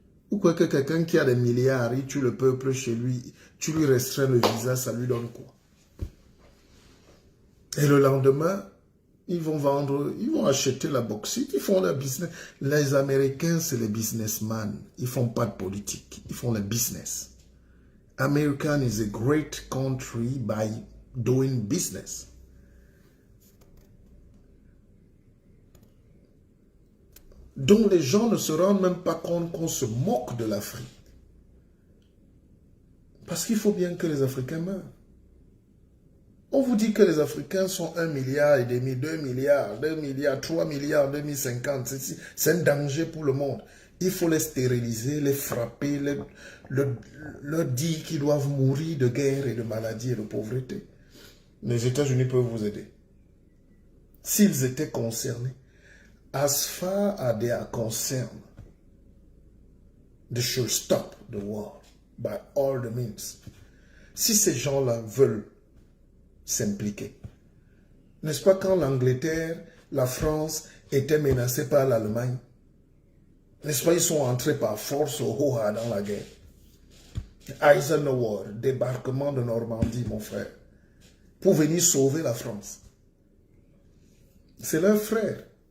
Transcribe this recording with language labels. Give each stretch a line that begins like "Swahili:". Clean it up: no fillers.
French: Ou quoi que quelqu'un qui a des milliards, il tue le peuple chez lui, tu lui restreins le visa, ça lui donne quoi? Et le lendemain, ils vont vendre, ils vont acheter la bauxite, ils font leur business. Les Américains, c'est les businessmen. Ils ne font pas de politique, ils font le business.
English: America is a great country by doing business.
French: dont les gens ne se rendent même pas compte qu'on se moque de l'Afrique. Parce qu'il faut bien que les Africains meurent. On vous dit que les Africains sont 1,5 milliard, 2 milliards, 2 milliards, 3 milliards, 2050. C'est un danger pour le monde. Il faut les stériliser, les frapper, leur dire qu'ils doivent mourir de guerre et de maladie et de pauvreté. Les États-Unis peuvent vous aider. S'ils étaient concernés.
English: As far as they are concerned, they should stop the war by all the means.
French: Si ces gens-là veulent s'impliquer. N'est-ce pas quand l'Angleterre, la France étaient menacées par l'Allemagne? N'est-ce pas, ils sont entrés par force au Hoha dans la guerre. Eisenhower, débarquement de Normandie, mon frère, pour venir sauver la France. C'est leur frère.